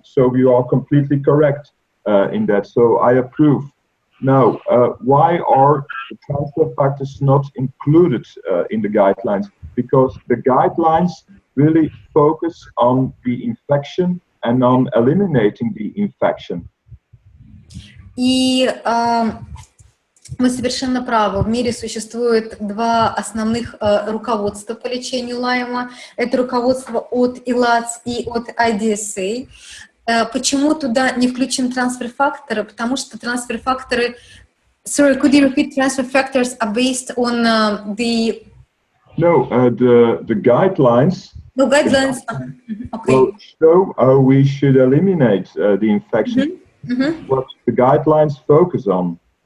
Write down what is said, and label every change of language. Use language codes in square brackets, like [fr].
[en] So you are completely correct in that. So I approve. Now, why are the transfer factors not included in the guidelines? Because the guidelines really focus on the infection and on eliminating the infection. [ru] И вы совершенно правы. В мире существует два основных руководства по лечению Лайма. Это руководство от ILATS и от IDSA. Почему туда не включен трансфер-факторы? Потому что трансфер-факторы... [en] Sorry, could you repeat? Transfer factors are based on the... No, the guidelines. No guidelines. Okay. Will show how we should eliminate the infection. What the guidelines focus on.